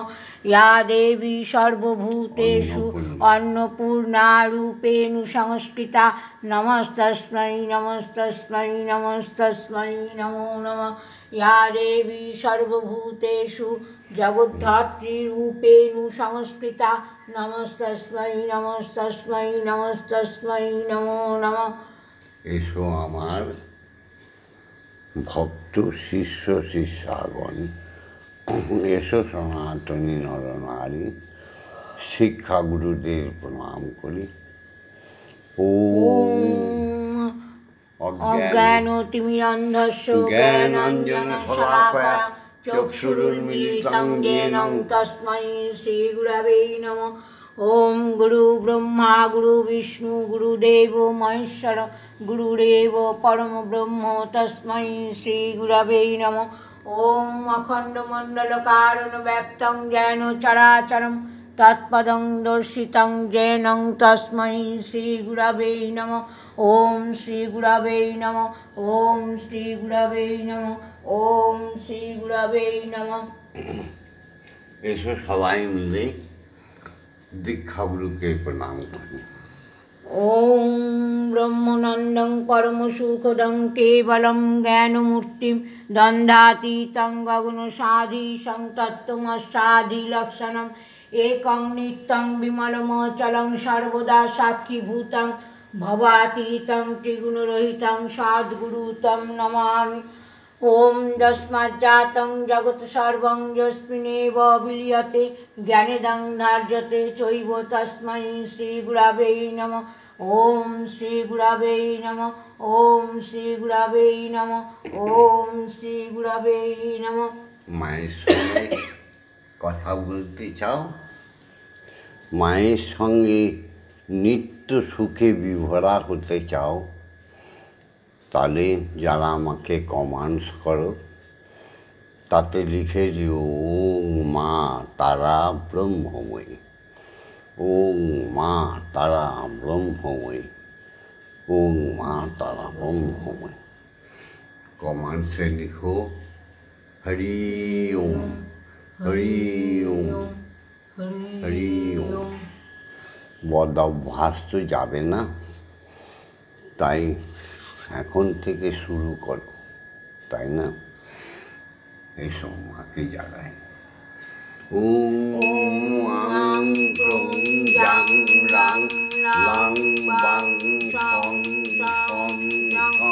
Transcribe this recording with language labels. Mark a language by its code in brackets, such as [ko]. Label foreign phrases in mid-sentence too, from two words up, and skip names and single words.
[sa] या देवी सर्वभूतेषु अन्नपूर्णारूपेण संस्थिता, नमस्तस्मै नमस्तस्मै नमस्तस्मै नमो नमः। या देवी सर्वभूतेषु जगद्धात्रीरूपेण संस्थिता, नमस्तस्मै नमस्तस्मै नमस्तस्मै नमो नमः। [bn] এসো আমার ভক্ত শিষ্য শিষ্যাগণ, এসো সনাতনী নরনারী, শিক্ষাগুরুদের প্রণাম করি। [sa] ওম অজ্ঞানতিমিরন্ধস্য জ্ঞানাঞ্জনশলাকয়া চক্ষুरुन्मीलितं येन तस्मै श्रीगुरवे नमः। ओम गुरु ब्रह्मा गुरु विष्णु गुरुदेव महेश्वर गुरुदेव परम ब्रह्म तस्मै श्रीगुरवे नमः। ओम अखंडमंडलकारण व्याप्तं येन चराचरं तत्पदं दर्शितं येन तस्मै श्रीगुरवे नमः। ओम श्रीगुरवे नमः। ओम श्रीगुरवे नमः। ओम श्रीगुरवे नमः। [bn] এসো সবাই মিলে দীক্ষাগুরুকে প্রণাম করি। [sa] ओम ब्रह्मानंदं परम सुखदं केवलं ज्ञानमूर्तिं दन्दातीतं गगनसाधीशं तत्त्वमसाधिलक्षणम् एकं नित्यं विमलमचलं सर्वदा साक्षीभूतं भवातीतं त्रिगुणरहितं सद्गुरुं तं नमामि। ओम यस्माज्जातं जगत् सर्वं यस्मिन्नेव विलीयते ज्ञानेदं धार्यते चैव तस्मै श्रीगुरवे नमः। ओम श्रीगुरवे नमः। ओम श्रीगुरवे नमः। ओम श्रीगुरवे नमः। [bn] মায়ের সঙ্গে কথা বলতে চাও, মায়ের সঙ্গে নিত্য সুখে বিভরা হতে চাও, তাহলে যারা আমাকে কমেন্টস করো তাতে লিখে দিও ওং মা তারা ব্রহ্মময়ী, ওং মা তারা ব্রহ্মময়ী, ওং মা তারা ব্রহ্মময়ী। [hi] कमेंट से लिखो। [sa] हरि ओम, हरि ओम, हरि ओम। [bn] বদ অভ্যাস তো যাবে না, তাই এখন থেকে শুরু করো, তাই না? এসো মাকে জাগাই। [sa] ওম আং প্রং জাং রাং লাং বাং সং সং সং।